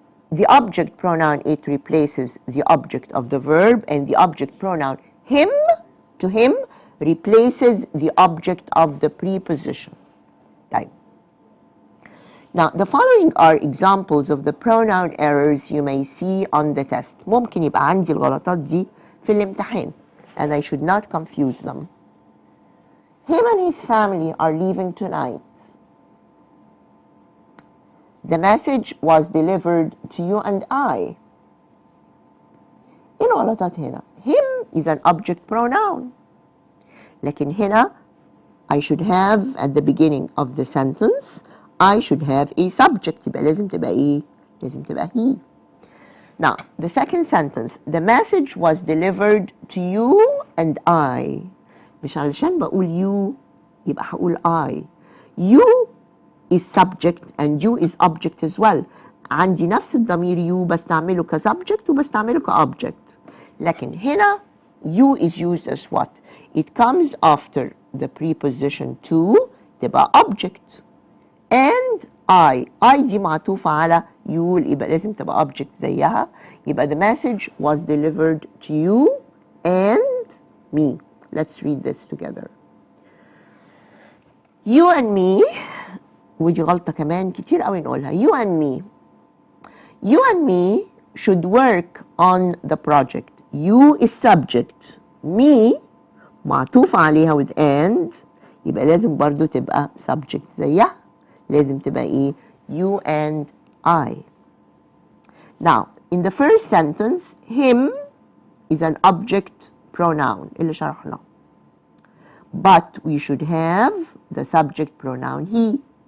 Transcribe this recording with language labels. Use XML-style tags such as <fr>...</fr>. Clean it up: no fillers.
<en>The object pronoun it replaces the object of the verb, and the object pronoun him, to him, replaces the object of the preposition. Right. Now, the following are examples of the pronoun errors you may see on the test.</en> <ar>ممكن يبقى عندي الغلطات دي في الامتحان,</ar> <en>and I should not confuse them. Him and his family are leaving tonight. The message was delivered to you and I.</en> <ar>إيه الغلطات هنا؟</ar> <en>Him is an object pronoun.</en> <ar>لكن هنا</ar> <en>I should have at the beginning of the sentence I should have a subject.</en> <ar>يبقى لازم تبقى إيه؟ لازم تبقى he.</ar> <en>Now, the second sentence, the message was delivered to you and I.</en> <ar>مش علشان بقول you يبقى هقول I.</ar> <en>You is subject and you is object as well.</en> <ar>عندي نفس الضمير you بستعمله كسubject وبستعمله كobject. لكن هنا</ar> <en>you is used as what? It comes after the preposition to</en> <ar>تبقى</ar> <en>object. And I</en> <ar>دي معطوفة على you يبقى لازم تبقى object زيها. يبقى</ar> <en>the message was delivered to you and me. Let's read this together. You and me,</en> <ar>ودي غلطة كمان كتير قوي نقولها.</ar> <en>You and me should work on the project. You is subject.</en> <ar>Me معطوف عليها</ar> <en>with and</en> <ar>يبقى لازم برضو تبقى subject زيها. لازم تبقى ايه؟</ar> <en>You and I. Now, in the first sentence, him is an object pronoun</en> <ar>اللي شرحناه.</ar> <en>But we should have the subject pronoun he.</en>